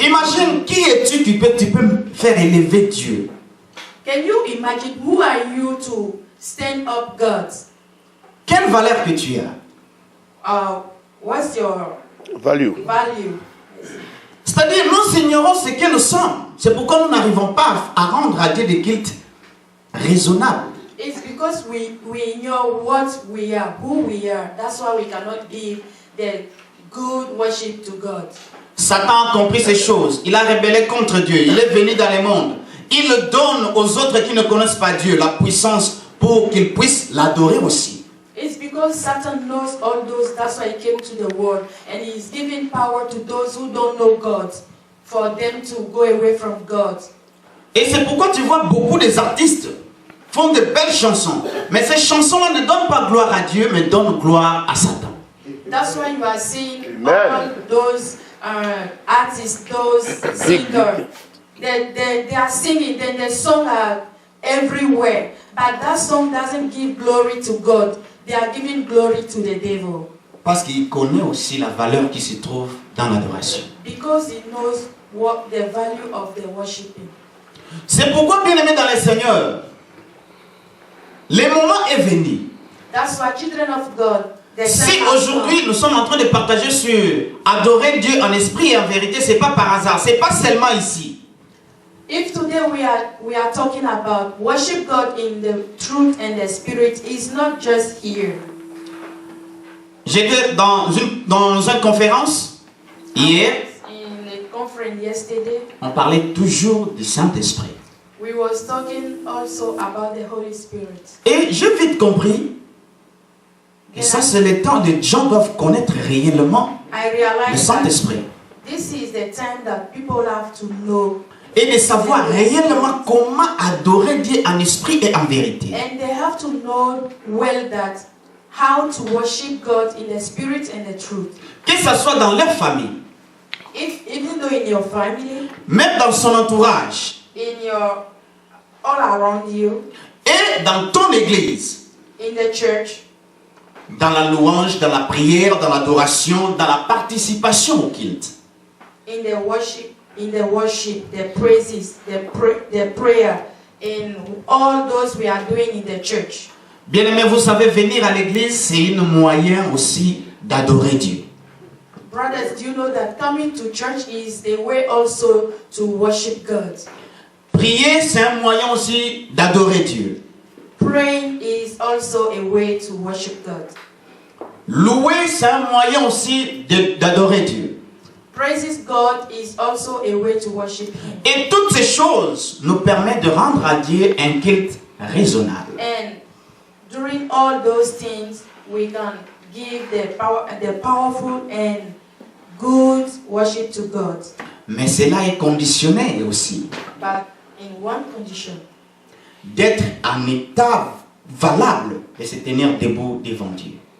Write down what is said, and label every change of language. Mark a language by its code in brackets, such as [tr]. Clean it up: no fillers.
[fr] Imagine qui es-tu, tu peux faire élever Dieu. [en] Can you imagine who are you to stand up God? [fr] Quelle valeur que tu as? [en] What's your Value. value? [fr] C'est-à-dire, nous ignorons ce que nous sommes. C'est pourquoi nous n'arrivons pas à rendre à Dieu des cultes raisonnables. [en] It's because we know what we are, who we are. That's why we cannot give the good worship to God. [fr] Satan a compris ces choses. Il a rebellé contre Dieu. Il est venu dans le monde. Il donne aux autres qui ne connaissent pas Dieu la puissance pour qu'ils puissent l'adorer aussi. [en] It's because Satan knows all those, that's why he came to the world. And he's giving power to those who don't know God, for them to go away from God. [fr] Et c'est pourquoi tu vois beaucoup des artistes font de belles chansons. Mais ces chansons-là ne donnent pas gloire à Dieu, mais donnent gloire à Satan. [en] That's why you are seeing all those artists, those singers. They are singing, then the song are everywhere. But that song doesn't give glory to God. They are giving glory to the devil. [fr] Parce qu'il connaît aussi la valeur qui se trouve dans l'adoration. [en] Because he knows what the value of the worshiping. [fr] C'est pourquoi, bien-aimés dans le Seigneur, le moment est venu. [en] That's why children of God, the [fr] Si [en] time has [fr] aujourd'hui [en] come. [fr] nous sommes en train de partager sur adorer Dieu en esprit et en vérité, c'est pas par hasard, c'est pas seulement ici. [en] If today we are talking about worship God in the truth and the spirit, it's not just here. [fr] J'étais dans une conférence hier, [en] In the conference yesterday, [fr] on parlait toujours du Saint-Esprit. [en] we was talking also about the Holy Spirit. [fr] Et j'ai vite compris que ça c'est le temps de gens doivent connaître réellement [en] I [fr] le [en] realized that [fr] Saint-Esprit [en] this is the time that people have to know, [fr] et de savoir réellement comment adorer Dieu en esprit et en vérité. [en] and they have to know well that how to worship God in the spirit and the truth. [fr] Que ce soit dans leur famille, [en] Even though in your family, [fr] même dans son entourage [en] in your all around you, [fr] et dans ton église, [en] in the church, [fr] dans la louange, dans la prière, dans l'adoration, dans la participation au culte. [en] in the worship, the praises, the prayer, in all those we are doing in the church. [fr] Bien-aimés, vous savez, venir à l'église, c'est un moyen aussi d'adorer Dieu. [en] Brothers, do you know that coming to church is a way also to worship God? [fr] Prier, c'est un moyen aussi d'adorer Dieu. [en] Praying is also a way to worship God. [fr] Louer, c'est un moyen aussi d'adorer Dieu. [en] Praises God is also a way to worship Him. [fr] Et toutes ces choses nous permettent de rendre à Dieu un culte raisonnable. [en] And during all those things, we can give the powerful and good worship to God. [fr] Mais cela est conditionné aussi [en] But in one condition, [fr] d'être en état valable de se tenir debout devant Dieu.